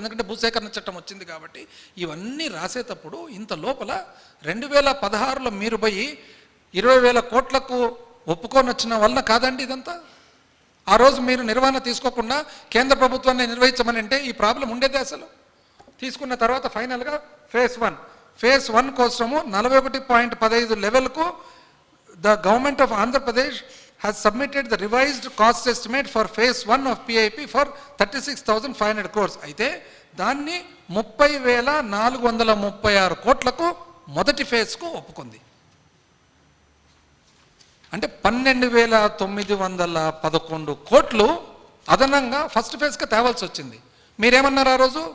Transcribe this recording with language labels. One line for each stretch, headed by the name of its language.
Telugu: ఎందుకంటే భూసేకరణ చట్టం వచ్చింది కాబట్టి. ఇవన్నీ రాసేటప్పుడు ఇంత లోపల 2016లో మీరు పోయి 20,000 కోట్లకు ఒప్పుకొని వచ్చిన వలన కాదండి ఇదంతా. ఆ రోజు మీరు నిర్వహణ తీసుకోకుండా కేంద్ర ప్రభుత్వాన్ని నిర్వహించమని అంటే ఈ ప్రాబ్లం ఉండేది. అసలు తీసుకున్న తర్వాత ఫైనల్గా ఫేజ్ 1 కోసము 41.15 లెవెల్కు
English: The government of Andhra Pradesh has submitted the revised cost estimate for phase 1 of PIP for 36,500 crores.
Telugu: అయితే దాన్ని 30,436 కోట్లకు మొదటి ఫేజ్కు ఒప్పుకుంది. అంటే 12,911 కోట్లు అదనంగా ఫస్ట్ ఫేజ్కి తేవాల్సి వచ్చింది. మీరేమన్నారు ఆ రోజు?